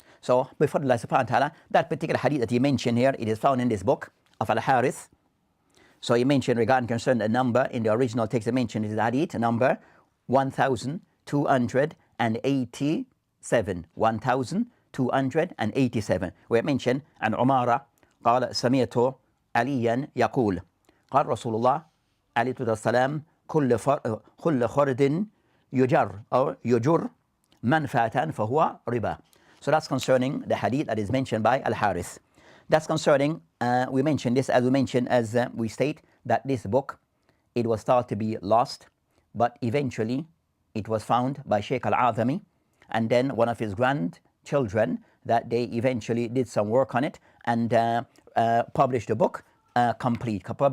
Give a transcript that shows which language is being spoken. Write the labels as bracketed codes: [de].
[en] So before Allah subhanahu wa ta'ala, that particular hadith that he mentioned here, it is found in this book of al-Harith. So he mentioned regarding concern the number in the original text, he mentioned is hadith number 1287. 1287. We mentioned an Omar [ar] قال سمعت عليا يقول قال رسول الله عليه السلام كل خرد يجر منفعة فهو ربا. [en] So that's concerning the hadith that is mentioned by al-Harith. That's concerning, we mentioned this, as we state, that this book, it was thought to be lost, but eventually it was found by Sheikh al-Azami, and then one of his grandchildren, that they eventually did some work on it and published the book complete.